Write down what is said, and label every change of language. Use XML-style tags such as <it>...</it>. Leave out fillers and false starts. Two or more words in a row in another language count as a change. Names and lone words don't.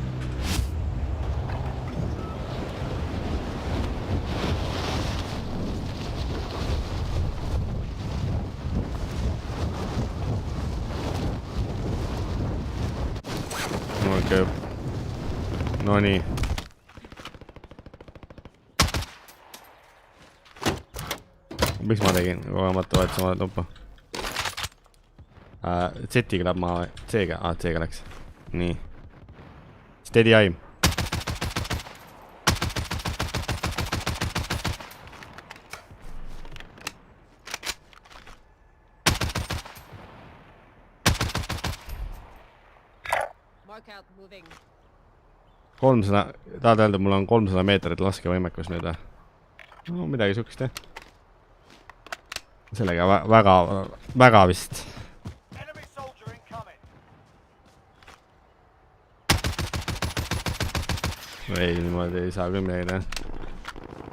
<et>Okei. No nii. Miks ma tegin? Kogemata vahetas oma tuppa. Z-iga läheb maa, C-ga, C-ga läks. Nii.</et> <en>Steady aim. Mark out moving.</en> <et>300, tahad öelda, mul on 300 meetrit laskevõimekus nüüd või? No midagi sukest jah. Sellega väga vist. Ei, niimoodi ei saa küll midagi teha.</et>